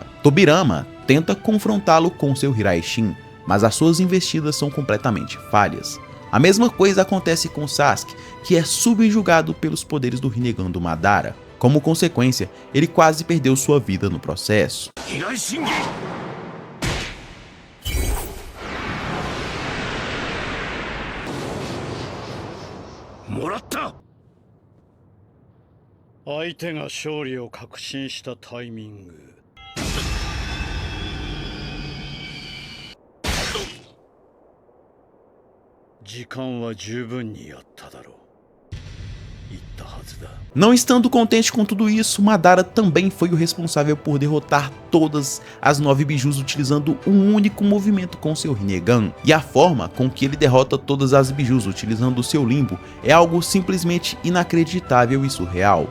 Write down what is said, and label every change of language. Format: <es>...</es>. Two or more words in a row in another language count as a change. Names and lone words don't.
<pt>Tobirama tenta confrontá-lo com seu Hiraishin, mas as suas investidas são completamente falhas. A mesma coisa acontece com Sasuke, que é subjugado pelos poderes do Rinnegan do Madara. Como consequência, ele quase perdeu sua vida no processo. Hiraishin!</pt> <ja>もらった。相手が勝利を確信したタイミング。時間は十分にあっただろう。言ったはずだ。</ja> <pt>Não estando contente com tudo isso, Madara também foi o responsável por derrotar todas as 9 bijus utilizando um único movimento com seu Rinnegan. E a forma com que ele derrota todas as bijus utilizando o seu limbo é algo simplesmente inacreditável e surreal.</pt>